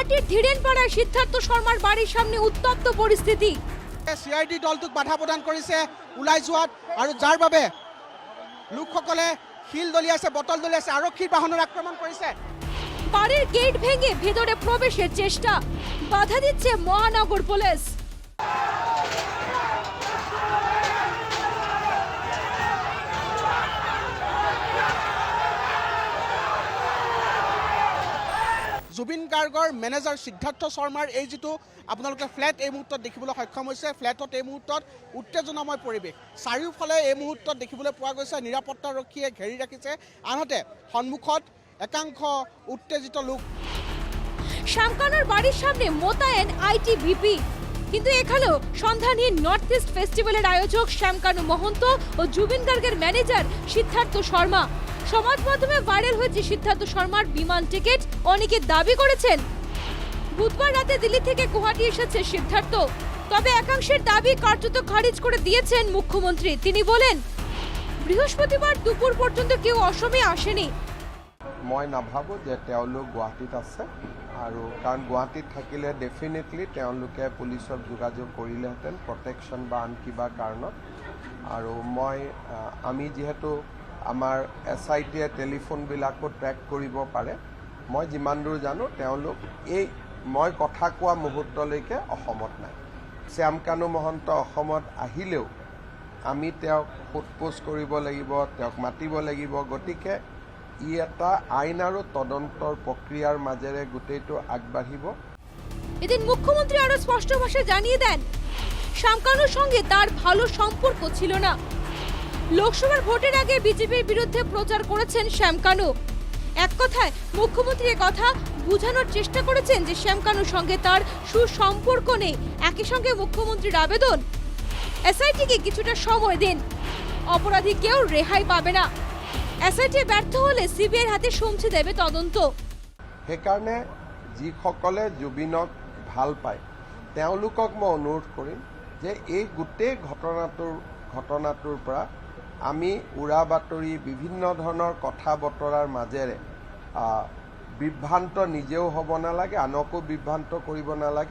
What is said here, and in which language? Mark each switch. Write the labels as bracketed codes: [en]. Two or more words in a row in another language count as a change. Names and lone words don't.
[bn] ধীরেনপাড়ায় সিদ্ধার্থ শর্মার বাড়ির সামনে উত্তপ্ত পরিস্থিতি। [as] CID দলটোক বাধা প্ৰদান কৰিছে ওলাই যোৱাত, আৰু যাৰ বাবে লোকসকলে শিল দলিয়াইছে, বটল দলিয়াইছে, আৰক্ষীৰ বাহনৰ আক্ৰমণ কৰিছে। [bn] বাড়ির গেট ভেঙে ভেতরে প্রবেশের চেষ্টা, বাধা দিচ্ছে মহানগর পুলিশ। [as] জুবিন গাৰ্গৰ মেনেজাৰ সিদ্ধাৰ্থ শৰ্মাৰ এই যিটো আপোনালোকে ফ্লেট এই মুহূৰ্তত দেখিবলৈ সক্ষম হৈছে, ফ্লেটত এই মুহূৰ্তত উত্তেজনাময় পৰিৱেশ। চাৰিওফালে এই মুহূৰ্তত দেখিবলৈ পোৱা গৈছে নিৰাপত্তাৰক্ষীয়ে ঘেৰি ৰাখিছে, আনহাতে সন্মুখত একাংশ উত্তেজিত লোক। [bn] শ্যামকানুর বাড়ির সামনে মোতায়েন ITBP, কিন্তু এখানেও সন্ধানহীন নর্থ ইস্ট ফেস্টিভ্যালের আয়োজক শ্যামকানু মহন্ত ও জুবিন গার্গের ম্যানেজার সিদ্ধার্থ শর্মা। সমাজ মাধ্যমে ভাইরাল হয়েছে সিদ্ধার্থ শর্মার বিমান টিকিট, অনেকে দাবি করেছেন বুধবার রাতে দিল্লি থেকে গুয়াহাটি এসেছে সিদ্ধার্থ। তবে একাংশের দাবি কার্যত খারিজ করে দিয়েছেন মুখ্যমন্ত্রী। তিনি বলেন, বৃহস্পতিবার দুপুর পর্যন্ত কেউ অসমে আসেনি। [as] মই নাভাবোঁ যে তেওঁলোক গুৱাহাটীত আছে, আৰু কাৰণ গুৱাহাটীত থাকিলে ডেফিনেটলি তেওঁলোকে পুলিচক যোগাযোগ কৰিলেহেঁতেন প্ৰটেকশ্যন বা আন কিবা কাৰণত। আৰু আমি যিহেতু আমাৰ SITয়ে টেলিফোনবিলাকো ট্ৰেক কৰিব পাৰে, মই যিমান দূৰ জানো তেওঁলোক মই কথা কোৱা মুহূৰ্তলৈকে অসমত নাই। শ্যামকানু মহন্ত অসমত আহিলেও আমি তেওঁক সোধপোছ কৰিব লাগিব, তেওঁক মাতিব লাগিব। গতিকে ই এটা আইন আৰু তদন্তৰ প্রক্রিয়ার মাজেৰে গোটেইটো আগবাঢ়িব। [bn] এদিন মুখ্যমন্ত্রী আরো স্পষ্ট ভাষায় জানিয়ে দেন, শ্যামকানুর সঙ্গে তার ভালো সম্পর্ক ছিল না। লোকসভার ভোটের আগে বিজেপির বিরুদ্ধে প্রচার করেছেন শ্যামকানু। এক কথায় মুখ্যমন্ত্রী কথা বোঝানোর চেষ্টা করেছেন যে শ্যামকানুর সঙ্গে তার সুসম্পর্ক নেই। একই সঙ্গে মুখ্যমন্ত্রীর আবেদন, SITকে কিছুটা সময় দিন, অপরাধী কেউ রেহাই পাবে না। SIT ব্যর্থ হলে CBIৰ হাতে সমঝে দেবে তদন্ত। [as] সেইকাৰণে যিসকলে জুবিনক ভাল পায় তেওঁলোকক মই অনুৰোধ কৰিম যে এই গোটেই ঘটনাটোৰ পৰা আমি উৰা বাতৰি বিভিন্ন ধৰণৰ কথা বতৰাৰ মাজেৰে বিভ্ৰান্ত নিজেও হ'ব নালাগে, আনকো বিভ্ৰান্ত কৰিব নালাগে।